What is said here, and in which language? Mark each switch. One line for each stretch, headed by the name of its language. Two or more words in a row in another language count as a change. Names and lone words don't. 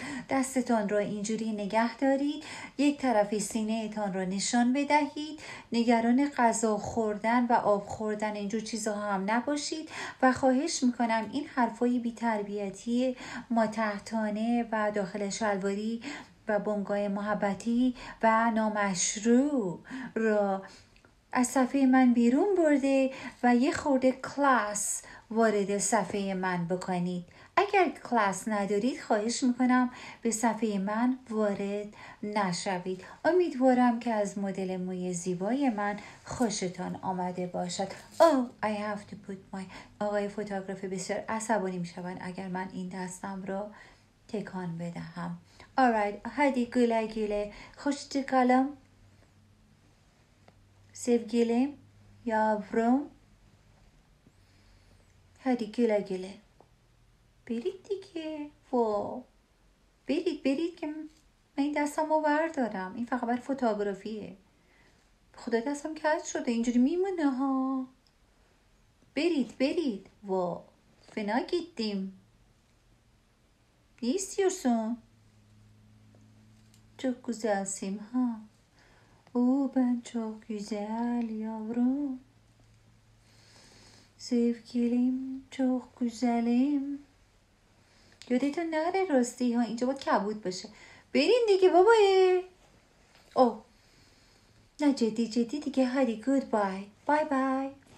Persian: دستتان را اینجوری نگه دارید، یک طرف سینه تان را نشان بدهید، نگران غذا خوردن و آب خوردن اینجور چیزها هم نباشید و خواهش میکنم این حرفای بی‌تربیتی ماتحتانه و داخل شلواری و بنگاه محبتی و نامشروع را از صفحه من بیرون برده و یه خورده کلاس وارد صفحه من بکنید. اگر کلاس ندارید خواهش میکنم به صفحه من وارد نشوید. امیدوارم که از مدل موی زیبای من خوشتان آمده باشد.
English: I have to put my
Persian: آقای فوتوگرافی بسیار عصبانی میشوند اگر من این دستم را تکان بدهم. Alright,
Turkish: hadi güle güle. Hoşça kalın. Sevgilim, yavrum. Hadi güle güle.
Persian: برید دیگه. برید که من این دستمو بردارم، این فقط برای فوتوگرافیه. خدا دستم کج شده، اینجوری میمونه ها. برید و
Turkish: fena gittim. Ne istiyorsun? Çok güzelsin ha. Ben çok güzel yavrum. Sevgilim çok güzelim.
Persian: یادتون نره راستی ها، اینجا باید کبود باشه. برین دیگه بابایه. نه جدی دیگه.
English: هادی good bye. bye bye.